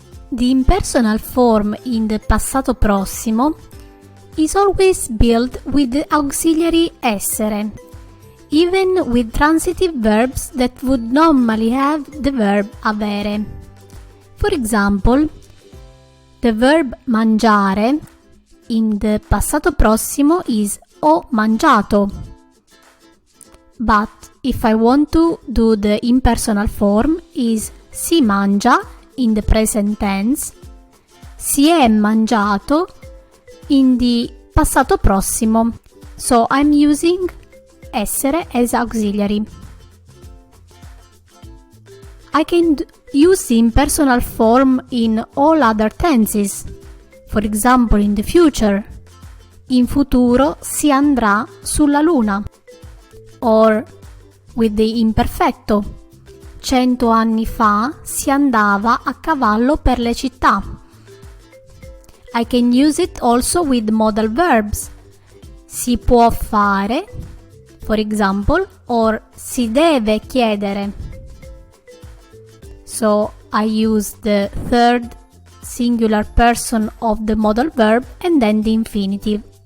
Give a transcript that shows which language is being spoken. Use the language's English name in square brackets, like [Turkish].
[English] The impersonal form in the passato prossimo is always built with the auxiliary essere, even with transitive verbs that would normally have the verb avere. For example, the verb mangiare in the passato prossimo is [Italian] ho mangiato. [English] But if I want to do the impersonal form is [Italian] si mangia [English] in the present tense, [Italian] si è mangiato [English] in the passato prossimo. So I'm using essere as auxiliary. I can use the impersonal form in all other tenses. For example, in the future, [Italian] in futuro si andrà sulla luna. [English] Or with the [Italian] imperfetto, 100 anni fa si andava a cavallo per le città. [English] I can use it also with modal verbs. [Italian] Si può fare, [English] for example, or [Italian] si deve chiedere. [English] So I use the third singular person of the modal verb and then the infinitive.